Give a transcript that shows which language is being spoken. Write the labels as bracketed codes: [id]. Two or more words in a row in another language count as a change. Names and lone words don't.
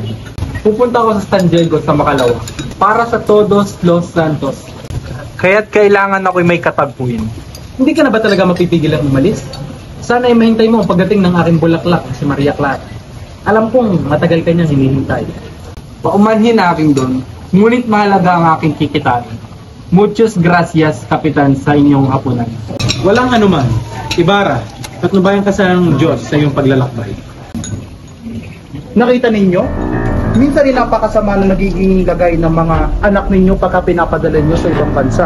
[tl] Pupunta ako sa San Diego sa Macalawa para sa Todos los Santos. Kaya't kailangan ako'y may katagpuin. Hindi ka na ba talaga mapipigilan umalis? Sana ay mahintay mo ang pagdating ng aking bulaklak, si Maria Clara. Alam kong matagal ka niyang hinihintay. Paumanhin na aking doon, ngunit mahalaga ang aking kikitain. [es] Muchos gracias, [tl] Kapitan, sa inyong hapunan. Walang anuman. Ibarra, patnubayan ka sa ng Diyos sa iyong paglalakbay. Nakita ninyo? Minsan rin napakasama na nagiging lagay ng mga anak ninyo pagka pinapadala nyo sa ibang bansa.